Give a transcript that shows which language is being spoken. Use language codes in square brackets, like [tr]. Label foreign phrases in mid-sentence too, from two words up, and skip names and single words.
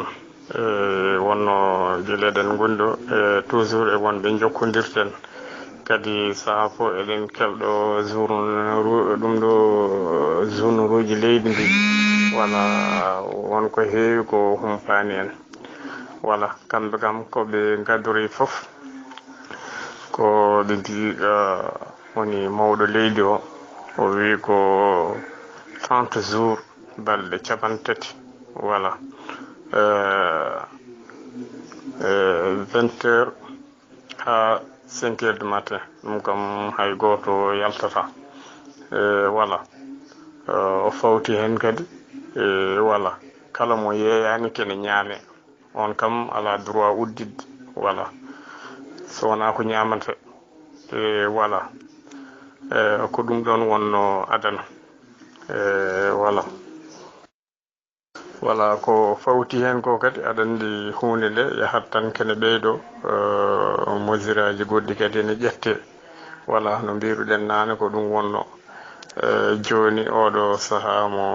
[ff] wonno guileɗen gonɗo toujours e wonɓe jokkodirten kadi saaha fo eɗen kelɗo ɗum ɗo zone uji leydi ndi voilà wonko heewi ko humpani en voilà kamɓe kam koɓe gadori foof ko ɓe mbi woni mawɗo leydi o wi ko 30 jours balɗe capantati voilà [fr] 20 heures [ff] ha [fr] 5 heures du matin [ff] ɗum kam hay goto yaltata voilà o fawti hen kadi voilà kala mo yeeyani kene ñaame on kam ala droit uddidde voilà so wona ko ñamata voilà ko ɗum ɗon wonno adana voilà wala ko fawti hen ko kadi aɗa andi hunde nde yahat tan kene ɓeydo mesuraji goɗɗi kadi ne ƴette wala no mbiruɗen nane ko ɗum wonno joni oɗo saaha